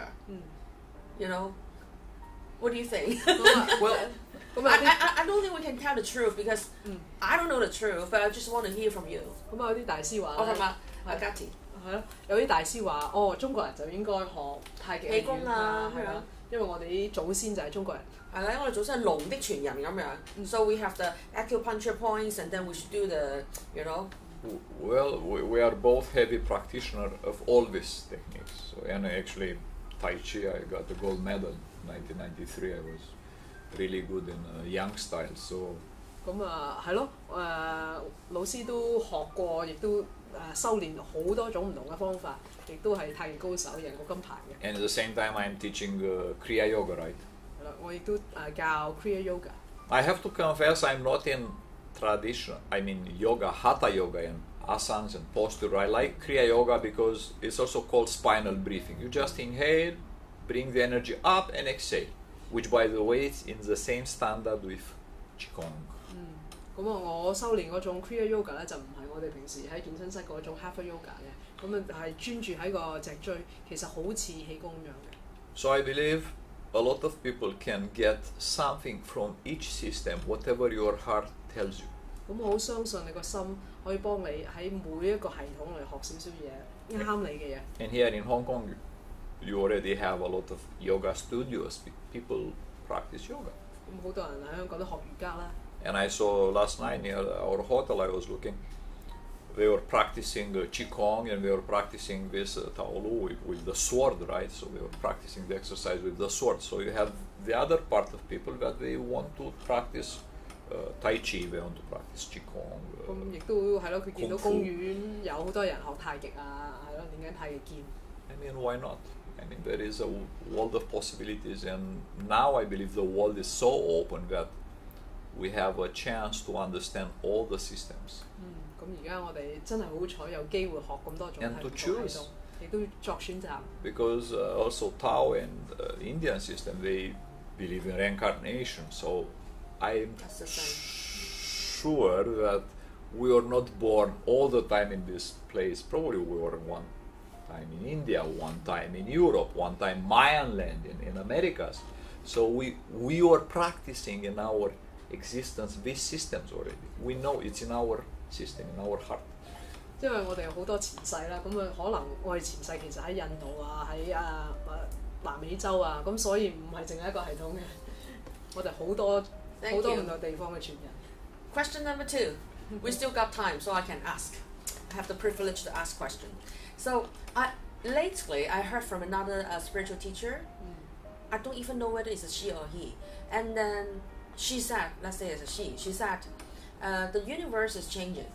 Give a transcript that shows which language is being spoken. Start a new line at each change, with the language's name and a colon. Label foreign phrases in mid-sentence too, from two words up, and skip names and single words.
English: You know, what do you think? Well, I don't think we can tell the truth because I don't know the truth, but I just want to hear from you.
Cantonese: 咁啊，有啲大師話
English: Or 咧 from Agathi.
Cantonese: 係咯，有啲大師話，中國人就應該學太極氣功啊，係啊， 因為我哋啲祖先就係中國人。係啦，我哋祖先係龍的傳人咁樣。
English: So we have the acupuncture points, and then we should do the, you know. Well, we are both heavy practitioners of all these techniques. So, and actually, Tai Chi, I got the gold medal in 1993. I was really good in Yang style. So.
Cantonese: 咁係咯，老師都學過，亦都修練好多種唔同嘅方法，亦都係太極高手，贏過金牌嘅。
English: And at the same time, I'm teaching Kriya Yoga, right?
Cantonese: 係啦，我亦都教 Kriya Yoga。
English: I have to confess, I'm not in tradition. I mean, yoga, Hatha yoga, and asanas and posture. I like Kriya Yoga because it's also called spinal breathing. You just inhale, bring the energy up, and exhale. Which, by the way, is in the same standard with Qigong.
Cantonese: 咁我修練嗰種 Kriya Yoga 咧，就唔係我哋平時喺健身室嗰種 Hatha Yoga 嘅，咁係專注喺個脊椎，其實好似氣功咁樣嘅。
English: So I believe a lot of people can get something from each system, whatever your heart tells you.
Cantonese: 咁我好相信你個心可以幫你喺每一個系統嚟學少少嘢，啱你嘅嘢。
English: And here in Hong Kong, you already have a lot of yoga studios. People practice yoga.
Cantonese: 咁好多人喺香港都學瑜伽啦。
English: And I saw last night near our hotel, I was looking, they were practicing Qigong and they were practicing this Taolu with the sword, right? So they were practicing the exercise with the sword. So you have the other part of people that they want to practice Tai Chi, they want to practice Qigong.
Cantonese: 咁亦都係咯，佢見到公園有好多人學太極啊，係咯，練緊太極劍。
English: I mean, why not? I mean, there is a world of possibilities, and now I believe the world is so open that we have a chance to understand all the systems.
Cantonese: 咁而家我哋真係好彩有機會學咁多種系統，亦都作選擇。
English: Because also Tao and Indian system, they believe in reincarnation. So I'm sure that we are not born all the time in this place. Probably we were one time in India, one time in Europe, one time Mayan land in Americas. So we are practicing in our existence these systems already. We know it's in our system, in our heart.
Cantonese: 因為我哋有好多前世啦，咁可能我哋前世其實喺印度啊，喺南美洲啊，咁所以唔係淨係一個系統嘅，我哋好多唔同地方嘅傳人。
English: Question number 2. We still got time, so I can ask. I have the privilege to ask question. So lately I heard from another spiritual teacher. I don't even know whether it's a she or he. And then she said, let's say it's a she said, the universe is changing.